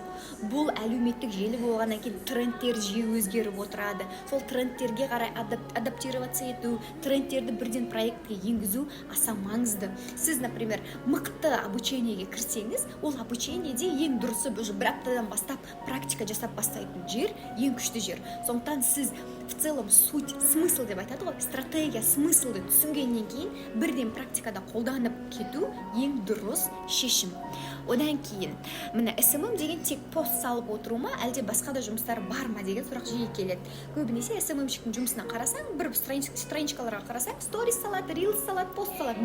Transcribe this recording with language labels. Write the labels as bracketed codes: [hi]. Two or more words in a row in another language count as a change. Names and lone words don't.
[kk] Бұл әлеуметтік желі болғаннан кейін трендтер жиі өзгеріп отырады. Сол трендтерге қарай адаптироваться ету, трендтерді бірден проектке енгізу аса маңызды. Сіз, например, мықты обучениеге кірсеңіз, ол обучениеде ең дұрысы уже бір аптадан бастап практика жасап бастайтын жер, ең күшті жер. Сондықтан сіз [ru] в целом суть, смысл [kk] деп айтады ғой, стратегия, смыслды түсінгеннен кейін бірден практикада қолданып кету ең дұрыс шешім. Одан кейін, міне SMM деген тек пост салып отыру ма, әлде басқа да жұмыстар бар ма деген сұрақ жиі келеді. Көбінесе SMM-шіктің жұмысына қарасаң, бір страничкаларға қарасаң, сторис салады, рилс салады, пост салады.